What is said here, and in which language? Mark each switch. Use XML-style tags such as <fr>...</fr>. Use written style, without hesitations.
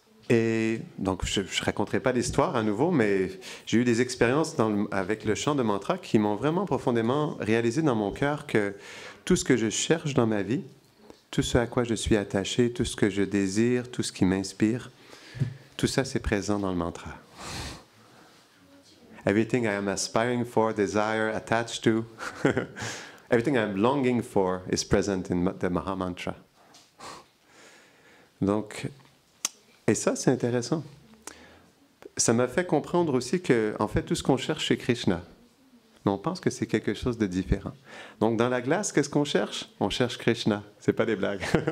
<fr>Et donc, je ne raconterai pas l'histoire à nouveau, mais j'ai eu des expériences avec le chant de mantra qui m'ont vraiment profondément réalisé dans mon cœur que tout ce que je cherche dans ma vie, tout ce à quoi je suis attaché, tout ce que je désire, tout ce qui m'inspire, tout ça, c'est présent dans le mantra.</fr> <en>Everything I am aspiring for, desire, attached to, everything I am longing for is present in the Mahamantra.</en> <fr>Donc, et ça, c'est intéressant. Ça m'a fait comprendre aussi que, en fait, tout ce qu'on cherche chez Krishna, mais on pense que c'est quelque chose de différent. Donc, dans la glace, qu'est-ce qu'on cherche? On cherche Krishna. C'est pas des blagues.</fr>